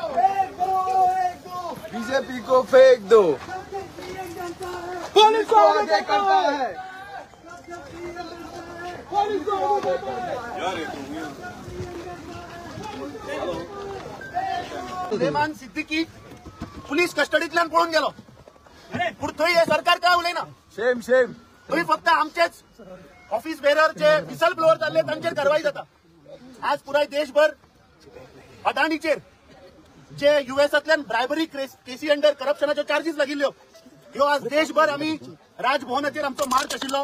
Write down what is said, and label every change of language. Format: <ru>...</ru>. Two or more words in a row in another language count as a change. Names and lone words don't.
<hi>बीजेपी को फेंक दो. पुलिस को आगे करता है.</hi> <kok>सुलेमान सिद्दीकी पुलिस कस्टडीतल्यान पळून गेलो. पूण थंय हे सरकार काय उलयना. शेम शेम. थंय फक्त आमचेच ऑफिस बेरर जे विसल ब्लोअर जाल्ले तांचेर कारवाई जाता. आज पुराय देशभर अडाणीचेर जे युएसांतल्यान ब्रायबरी केसी अंडर करप्शनाच्यो चार्जीस लागिल्ल्यो ह्यो आज देशभर आमी राजभवनाचेर आमचो मार्च आशिल्लो.</kok>